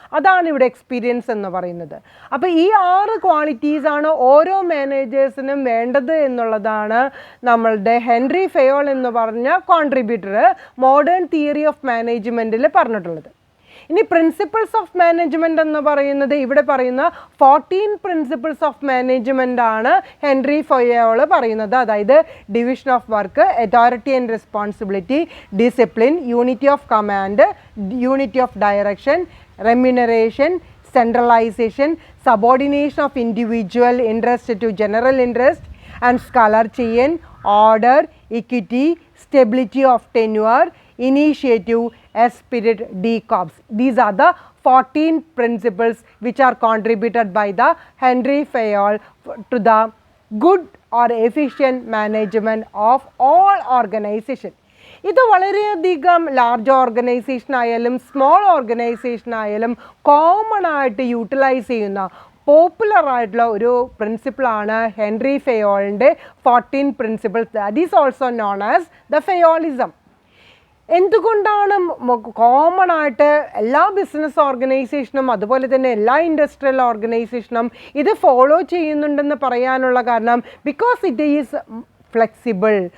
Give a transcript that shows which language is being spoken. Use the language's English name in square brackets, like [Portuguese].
[Malayalam] അതാണ് ഇവിടെ എക്സ്പീരിയൻസ് എന്ന് പറയുന്നത്. അപ്പോൾ ഈ 6 ക്വാളിറ്റീസാണ് ഓരോ മാനേജേഴ്സിനും വേണ്ടത് എന്നുള്ളതാണ് നമ്മളുടെ ഹെൻറി ഫെയോൾ എന്ന് പറഞ്ഞ കോൺട്രിബ്യൂട്ടർ മോഡേൺ തിയറി ഓഫ് മാനേജ്മെൻറ്റിൽ പറഞ്ഞിട്ടുള്ളത്. ഇനി പ്രിൻസിപ്പിൾസ് ഓഫ് മാനേജ്മെൻറ്റ് എന്ന് പറയുന്നത് ഇവിടെ പറയുന്ന 14 പ്രിൻസിപ്പിൾസ് ഓഫ് മാനേജ്മെൻ്റ് ആണ് ഹെൻറി ഫെയോൾ പറയുന്നത്. [English] അതായത് division of work, authority and responsibility, discipline, unity of command, unity of direction, remuneration, centralization, subordination of individual interest to general interest, and scholar chain, order, equity, stability of tenure, initiative, spirit, decops. These are the 14 principles which are contributed by the Henry Fayol to the good or efficient management of all organization. [Malayalam] ഇത് വളരെയധികം large organisation ആയാലും small organisation ആയാലും common ആയിട്ട് utilise ചെയ്യുന്ന popular ആയിട്ടുള്ള ഒരു പ്രിൻസിപ്പിളാണ് Henry ഫെയോളിൻ്റെ 14 principles. [English] That is also known as the Fayolism. [Malayalam] എന്തുകൊണ്ടാണ് common ആയിട്ട് എല്ലാ ബിസിനസ് ഓർഗനൈസേഷനും അതുപോലെ തന്നെ എല്ലാ ഇൻഡസ്ട്രിയൽ ഓർഗനൈസേഷനും ഇത് ഫോളോ ചെയ്യുന്നുണ്ടെന്ന് പറയാനുള്ള കാരണം [English] Because it is flexible.